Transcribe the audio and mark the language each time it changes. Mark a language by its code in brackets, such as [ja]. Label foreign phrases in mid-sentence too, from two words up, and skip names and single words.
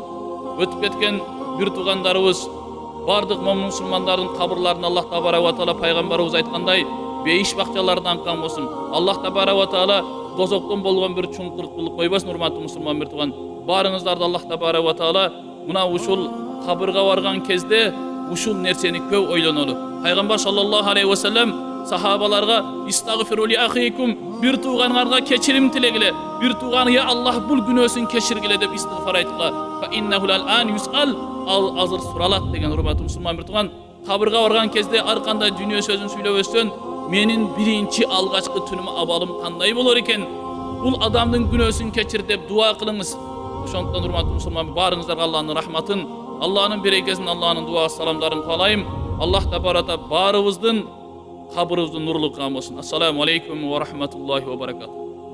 [ky] Өтүп кеткен бир туугандарыбыз, бардык момун мусулмандардын кабырларын [ar] الله تبارك وتعالى [ky] пайгамбарыбыз айткандай бейиш бакчалардан кылган болсун. [ar] الله تبارك وتعالى [ky] тозоктон болгон бир чуңкур кылып койбосун, урматтуу мусулман бир тууган. Баарыңыздарды [ar] الله تبارك وتعالى [ky] мына ушул кабырга барган кезде ушул нерсени көп ойлонолу. Пайгамбар [ar] صلى الله عليه وسلم [ky] сахабаларга: [ar] "استغفروا لأخيكم," [ky] бир тууганыңарга кечирим тилегиле, бир тууганы "Я Аллах бул күнөөсүн кечиргиле" деп истигфар айткыла. [ar] "فإنه الآن يسأل," [ky] ал азыр суралат деген, урматтуу мусулман бир тууган. Кабырга барган кезде ар кандай дүйнө сөзүн сүйлөбөстөн, менин биринчи алгачкы түнүм абалым кандай болор экен? Бул адамдын күнөөсүн кечир деп дуа кылыңыз. Ошондуктан урматтуу мусулман, баарыңыздарга Аллахтын рахматын, Аллахтын берекесин, Аллахтын дуа саламдарын каалайм. Аллах табарата баарыбыздын кабырыбызды нурлуу кылган болсун. [ar] السلام عليكم ورحمة الله وبركاته.